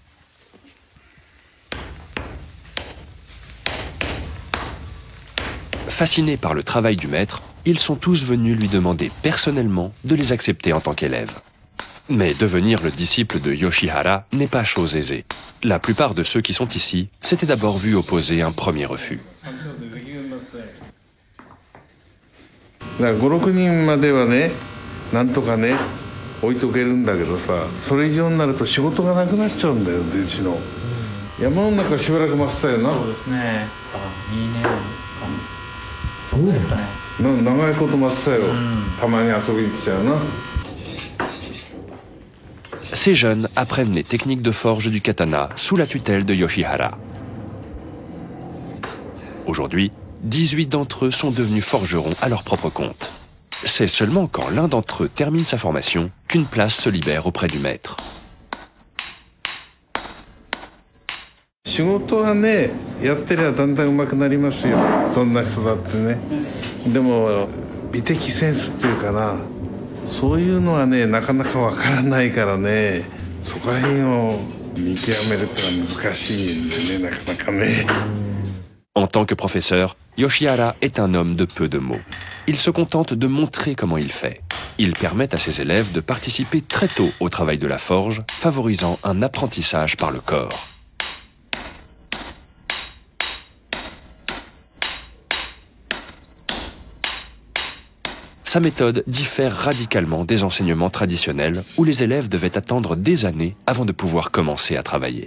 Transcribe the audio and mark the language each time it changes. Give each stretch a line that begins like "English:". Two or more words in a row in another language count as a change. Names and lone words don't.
French: Fascinés par le travail du maître, ils sont tous venus lui demander personnellement de les accepter en tant qu'élèves. Mais devenir le disciple de Yoshihara n'est pas chose aisée. La plupart de ceux qui sont ici s'étaient d'abord vus opposer un premier refus.
Japanese: 5-6 人まではね、なんとかね、置いとけるんだけどさ、それ以上になると仕事がなくなっちゃうんだよ、うちの。山の中しばらく待ってたよな。そうですね。2年間。そうですかね。長いこと待ってたよ。たまに遊びに来ちゃうな。
French: Ces jeunes apprennent les techniques de forge du katana sous la tutelle de Yoshihara. Aujourd'hui, 18 d'entre eux sont devenus forgerons à leur propre compte. C'est seulement quand l'un d'entre eux termine sa formation qu'une place se libère auprès du maître.
Japanese: 仕事はね、やってりゃだんだん上手くなりますよ。どんな人だってね。でも美的センスっていうかな。そういうのはね、なかなかわからないからね、そこら辺を見極めるってのは難しいんでね、なかなかね。
French: En tant que professeur, Yoshihara est un homme de peu de mots. Il se contente de montrer comment il fait. Il permet à ses élèves de participer très tôt au travail de la forge, favorisant un apprentissage par le corps. Sa méthode diffère radicalement des enseignements traditionnels où les élèves devaient attendre des années avant de pouvoir commencer à travailler.